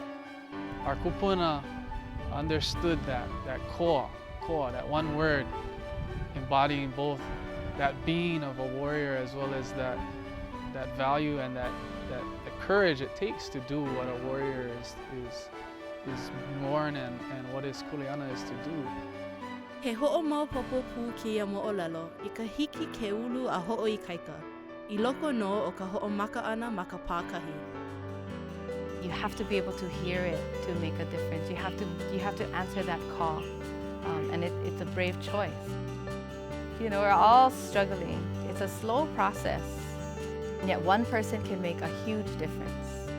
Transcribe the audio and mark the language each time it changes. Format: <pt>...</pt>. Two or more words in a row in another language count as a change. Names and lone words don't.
<en>Our kupuna understood that koa, that one word, embodying both that being of a warrior as well as that value and the courage it takes to do what a warrior is born and what his kuleana is to do.</en> <haw>He hoʻomaupopo pū ki ia moʻolelo I ka hiki ke ulu a hoʻoikaika, I loko no o ka hoʻomaka ana ma ka pākahi.</haw> <en>You have to be able to hear it to make a difference. You have to answer that call, and it's a brave choice. We're all struggling. It's a slow process, and yet one person can make a huge difference.</en>